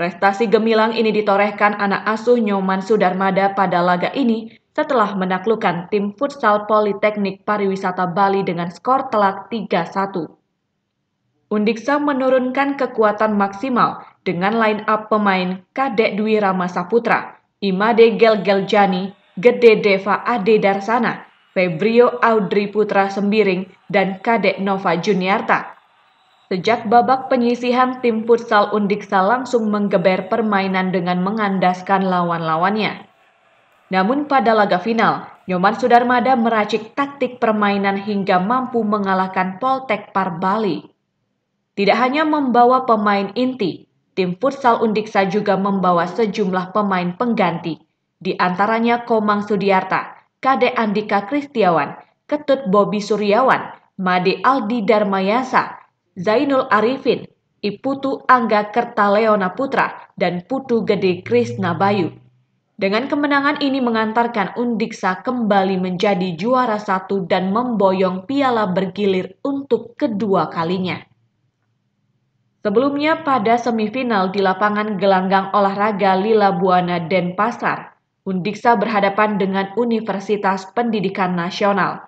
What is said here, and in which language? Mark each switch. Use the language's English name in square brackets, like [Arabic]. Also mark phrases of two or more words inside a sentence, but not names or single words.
[Indonesian] Prestasi gemilang ini ditorehkan anak asuh Nyoman Sudarmada pada laga ini setelah menaklukkan tim futsal Politeknik Pariwisata Bali dengan skor telak 3-1. Undiksa menurunkan kekuatan maksimal dengan [English] line up [Indonesian] pemain Kadek Dwi Rama Saputra, Imade Gelgeljani, Gede Deva Ade Darsana, Febrio Audrey Putra Sembiring, dan Kadek Nova Juniarta. Sejak babak penyisihan, tim futsal Undiksa langsung menggeber permainan dengan mengandaskan lawan-lawannya. Namun pada laga final, Nyoman Sudarmada meracik taktik permainan hingga mampu mengalahkan Poltek Par Bali. Tidak hanya membawa pemain inti, tim futsal Undiksa juga membawa sejumlah pemain pengganti, di antaranya Komang Sudiarta, Kadek Andika Kristiawan, Ketut Bobi Suryawan, Made Aldi Darmayasa, Zainul Arifin, Iputu Angga Kertaleona Putra, dan Putu Gede Krisna Bayu. Dengan kemenangan ini mengantarkan Undiksa kembali menjadi juara 1 dan memboyong piala bergilir untuk kedua kalinya. Sebelumnya pada semifinal di lapangan gelanggang olahraga Lila Buana Denpasar, Undiksa berhadapan dengan Universitas Pendidikan Nasional.